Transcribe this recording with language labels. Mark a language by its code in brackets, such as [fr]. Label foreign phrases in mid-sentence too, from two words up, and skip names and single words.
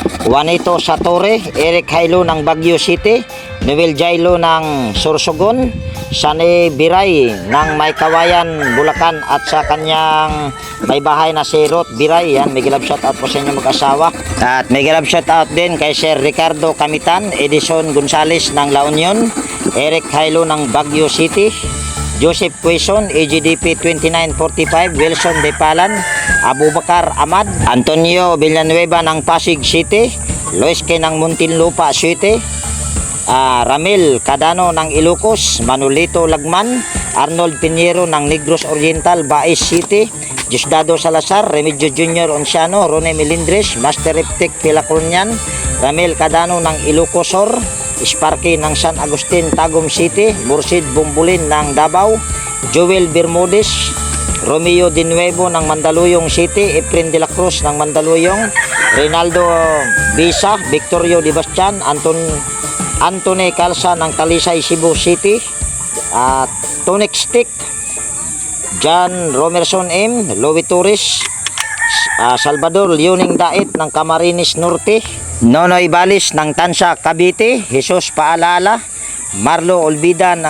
[tl] Juanito Satorre, Eric Hailo ng Baguio City, Noel Jailo ng Sorsogon, Shane Biray ng Maykawayan, Bulacan, at sa kanyang may bahay na si Ruth Biray. Yan, may [en] love shout out [tl] po sa inyo mag-asawa. At may [en] love shout out [tl] din kay Sir Ricardo Kamitan, Edison Gonzales ng La Union, Eric Hailo ng Baguio City, Joseph Quezon, AGDP 2945, Wilson De Palan, Abubakar Ahmad, Antonio Villanueva ng Pasig City, Lois K ng Muntinlupa City, Ramil Cadano ng Ilocos, Manolito Lagman, Arnold Pinheiro ng Negros Oriental, Baez City, Diosdado Salazar, Remigio Jr. Onciano, Rone Melindres, Master Reptic Pilacronian, Ramil Cadano ng Ilocosor, Sparky ng San Agustin, Tagum City, Mursid Bumbulin ng Davao, Joel Bermudez, Romeo De Nuevo ng Mandaluyong City, Efren de la Cruz ng Mandaluyong, Reynaldo Bisa, Victorio Di Bastian, Anthony Calza ng Talisay, Cebu City, Tonic Stick, John Romerson M, Louis Torres, Salvador Leoning Dait ng Camarines Norte, Nonoy Balis ng Tansa Cavite, Jesus Paalala, Marlo Olvida